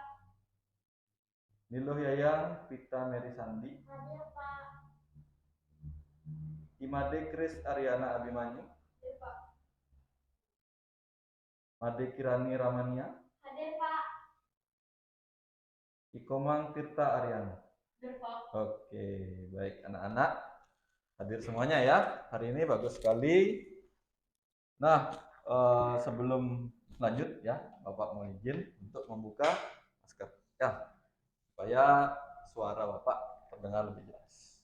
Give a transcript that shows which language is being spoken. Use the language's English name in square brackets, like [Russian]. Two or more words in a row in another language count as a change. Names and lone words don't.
[Indonesian] Niluh Yayang Pita Meri Sandi. Hadir, Pak. Imade Kris Ariana Abimanyu. Hadir, Pak. Made Kirani Ramania. Hadir, Pak. Ikomang Tirta Ariana. Hadir, Pak. Oke, baik anak-anak hadir semuanya ya. Hari ini bagus sekali. Nah, sebelum lanjut ya, Bapak mau izin untuk membuka masker ya, supaya suara Bapak terdengar lebih jelas.